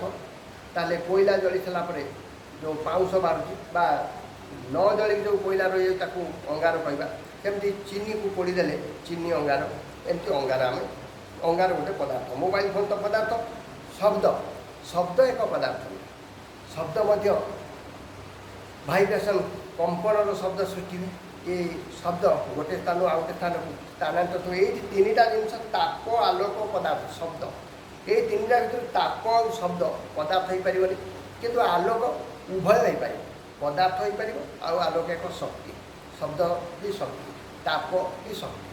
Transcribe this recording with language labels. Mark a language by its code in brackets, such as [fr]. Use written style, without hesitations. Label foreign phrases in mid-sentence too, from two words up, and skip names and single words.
[or] ତାହେଲେ କୋଇଲା ଜଳି ସାରିଲା ପରେ ଯେଉଁ ପାଉଁଶ ବାହାରୁଛି ବା ନ ଜଳିକି ଯେଉଁ କୋଇଲା ରହିଯାଉଛି ତାକୁ ଅଙ୍ଗାର କହିବା। ସେମିତି ଚିନିକୁ ପୋଡ଼ିଦେଲେ ଚିନି ଅଙ୍ଗାର। ଏମିତି ଅଙ୍ଗାର ଗୋଟେ ପଦାର୍ଥ। ମୋବାଇଲ ଫୋନ୍ ତ ପଦାର୍ଥ। ଶବ୍ଦ ଏକ ପଦାର୍ଥ ନୁହେଁ। ଶବ୍ଦ ମଧ୍ୟ ଭାଇବ୍ରେସନ୍, କମ୍ପନର ଶବ୍ଦ ସୃଷ୍ଟି ହୁଏ। ଏଇ ଶବ୍ଦ ଗୋଟେ ସ୍ଥାନ ଆଉ ଗୋଟେ স্থানକୁ ସ୍ଥାନାନ୍ତରିତ ହୁଏ। ଏଇ ତିନିଟା ଜିନିଷ, ତାପ ଆଲୋକ ପଦାର୍ଥ ଶବ୍ଦ, ଏଇ ତିନିଟା ଭିତରୁ ତାପ ଆଉ ଶବ୍ଦ ପଦାର୍ଥ ହୋଇପାରିବନି, କିନ୍ତୁ ଆଲୋକ ଉଭୟ ହୋଇପାରିବ। ପଦାର୍ଥ ହୋଇପାରିବ ଆଉ ଆଲୋକ ଏକ ଶକ୍ତି। ଶବ୍ଦ ବି ଶକ୍ତି, ତାପ ବି ଶକ୍ତି।